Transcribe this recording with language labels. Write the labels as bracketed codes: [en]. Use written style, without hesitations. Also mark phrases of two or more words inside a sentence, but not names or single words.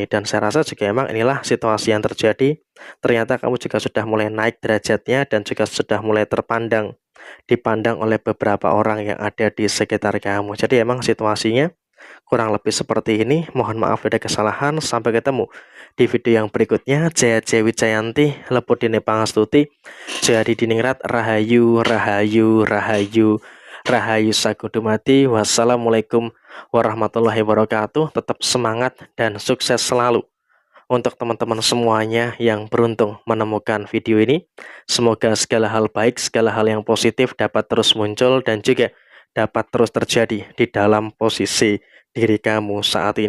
[id] Dan saya rasa juga emang inilah situasi yang terjadi. Ternyata kamu juga sudah mulai naik derajatnya dan juga sudah mulai dipandang oleh beberapa orang yang ada di sekitar kamu. Jadi emang situasinya kurang lebih seperti ini. Mohon maaf ada kesalahan. Sampai ketemu di video yang berikutnya. [jv] Jaya Dewi Jayanti, Lepudine Pangastuti, Jadi Diningrat, Rahayu, Rahayu, Rahayu, Rahayu Sakudumati. [ar] والسلام عليكم ورحمة الله وبركاته. [id] Tetap semangat dan sukses selalu untuk teman-teman semuanya yang beruntung menemukan video ini. Semoga segala hal baik, segala hal yang positif dapat terus muncul dan juga dapat terus terjadi di dalam posisi diri kamu saat ini.